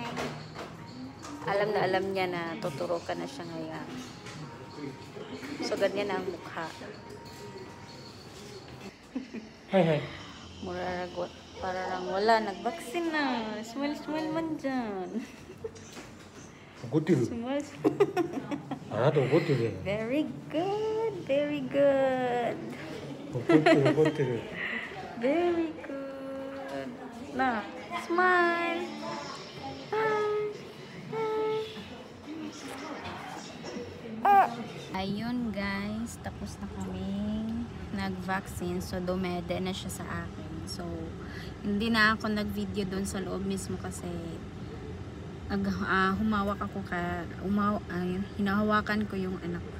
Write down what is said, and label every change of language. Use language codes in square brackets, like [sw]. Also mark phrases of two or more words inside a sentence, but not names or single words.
[tl] Alam na alam niya na tuturo ka na siya ngayon. So, ganyan ang mukha. Hi, hi. Muraragot. Para lang wala. Nagbaksin na. Smile man dyan. [ja] 怒ってる。 [en] Smile. [ja] あなた怒ってる。 [en] Very good. Very good. [ja] 怒ってる、怒ってる。 [en] Very good. [tl] Na. Smile. [en] Ayun guys, [tl] tapos na kami nag-vaccine. So, dumede na siya sa akin. So, hindi na ako nag-video doon sa loob mismo kasi humawak ako hinahawakan ko yung anak ko.